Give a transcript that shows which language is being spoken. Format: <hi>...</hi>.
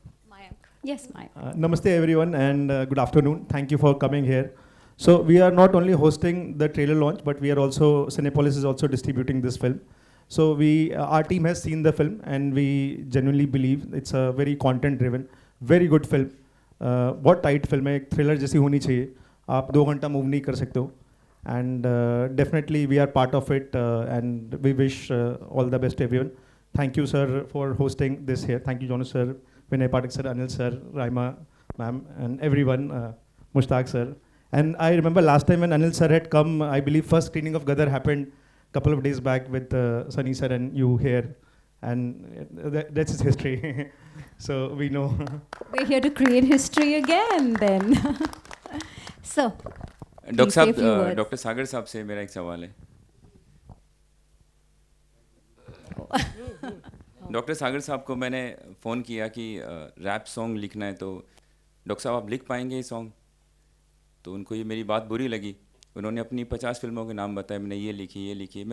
<en>Mayank. Yes, Mayank. Namaste everyone and good afternoon. Thank you for coming here. So we are not only hosting the trailer launch, but we are also, Cinepolis is also distributing this film. So our team has seen the film and we genuinely believe it's a very content driven, very good film.</en> <hi>बहुत tight film है, एक thriller जैसी होनी चाहिए, आप 2 घंटा move नहीं कर सकते हो।</hi> <en>And definitely we are part of it and we wish all the best everyone. Thank you, sir, for hosting this here. Thank you, Jonas, sir, Vinay Pathak, sir, Anil, sir, Raima, ma'am, and everyone, Mushtaq, sir. And I remember last time when Anil, sir, had come, I believe first screening of Gadar happened a couple of days back with Sunny, sir, and you here. And that's his history. So we know. We're here to create history again, then. So,</en> <hi>doctor साहब, doctor सागर साहब से मेरा एक सवाल है। Doctor सागर साहब को मैंने फ़ोन किया कि रैप सॉन्ग लिखना है, तो डॉक्टर साहब आप लिख पाएंगे ये सॉन्ग? तो उनको ये मेरी बात बुरी लगी। उन्होंने अपनी 50 फिल्मों के नाम बताए, मैंने ये लिखी।</hi>